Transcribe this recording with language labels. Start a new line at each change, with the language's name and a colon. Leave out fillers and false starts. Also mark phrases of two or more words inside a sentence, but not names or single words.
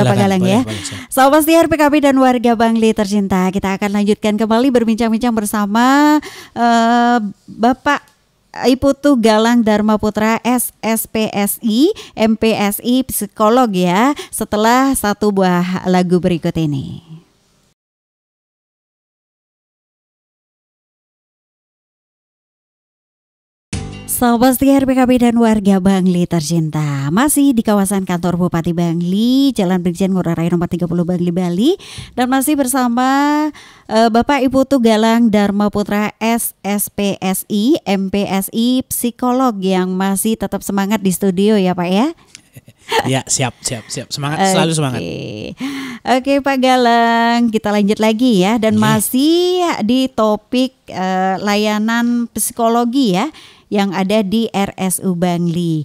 Indonesian: Silakan, Pak Galang ya. Sobat Siar PKP dan warga Bangli tercinta, kita akan lanjutkan kembali berbincang-bincang bersama Bapak Iputu Galang Dharma Putra SSPSI, MPSI, psikolog ya, setelah satu buah lagu berikut ini. Sobat Setia PKB dan warga Bangli tercinta, masih di kawasan kantor Bupati Bangli, Jalan Brigjen Ngurah Rai nomor 30 Bangli, Bali, dan masih bersama Bapak Iputu Galang Dharma Putra SSPSI, MPSI, psikolog yang masih tetap semangat di studio ya Pak ya. Ya siap semangat, selalu semangat. Oke Pak Galang, kita lanjut lagi ya, dan masih di topik layanan psikologi ya yang ada di RSU Bangli.